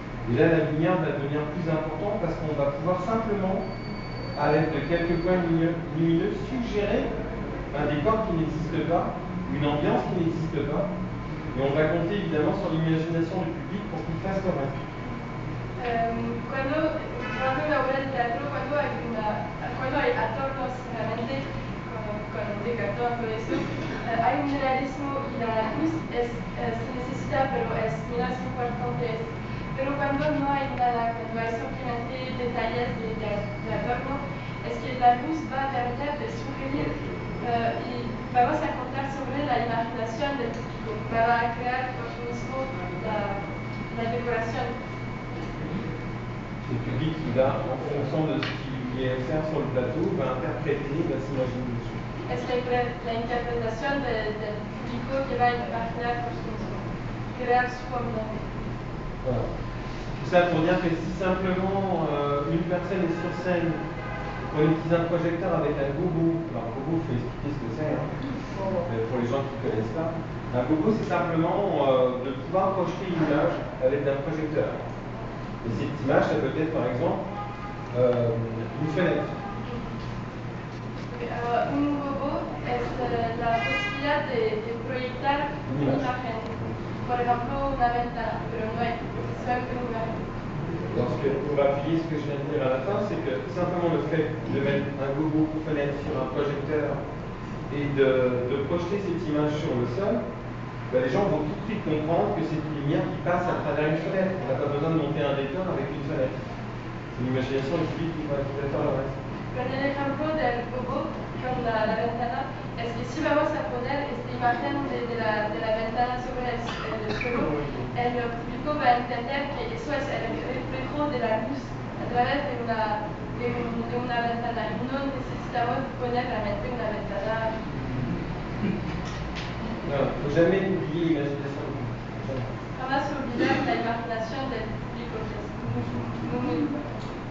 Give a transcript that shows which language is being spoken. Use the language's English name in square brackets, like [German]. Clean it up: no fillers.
[French] Et là, la lumière va devenir plus importante parce qu'on va pouvoir simplement, à l'aide de quelques points lumineux, suggérer un décor qui n'existe pas, une ambiance qui n'existe pas. Et on va compter évidemment sur l'imagination du public pour qu'il fasse le reste. [Spanish] Cuando una obra de teatro, cuando hay adornos realmente de cartón, todo eso, hay un realismo y la luz se necesita, pero es menos importante. Pero cuando no hay nada, cuando hay simplemente detalles de adorno, es que la luz va a perder de sugerir y vamos a contar sobre la imaginación del público para crear por sí mismo la decoración. [French] Le public qui va, en fonction de ce qu'il est faire sur le plateau, va interpréter, va s'imaginer dessus. [Spanish] Es la interpretación del público que va a imaginar por sí mismo, crear su ambiente. [French] Voilà. Tout ça pour dire que si simplement une personne est sur scène, on utilise un projecteur avec un gogo. Alors gogo, il faut expliquer ce que c'est, hein, pour les gens qui ne connaissent pas. Un gogo, c'est simplement de pouvoir projeter une image avec un projecteur. Et cette image, ça peut être par exemple une fenêtre. [Spanish] Un gogo es la posibilidad de proyectar una imagen. Por ejemplo, una ventana, pero no es solamente una imagen. [French] Alors, on va appuyer ce que je viens de dire à la fin, c'est que simplement le fait de mettre un gogo fenêtre sur un projecteur et de projeter cette image sur le sol, ben, les gens vont tout de suite comprendre que c'est une lumière qui passe à travers une fenêtre. On n'a pas besoin de monter un décor avec une fenêtre. C'est l'imagination du public qui va faire le reste. [Spanish] Con el ejemplo del gogo con la ventana, es que si vamos a poner esta imagen de la ventana sobre el suelo, el público va a entender que eso es el reflejo de la luz a través de una ventana. Y no necesitamos poner realmente una ventana. [French] Il ne faut jamais oublier l'imagination du public. [Spanish] Jamás olvidar la imaginación del público, que es muy importante.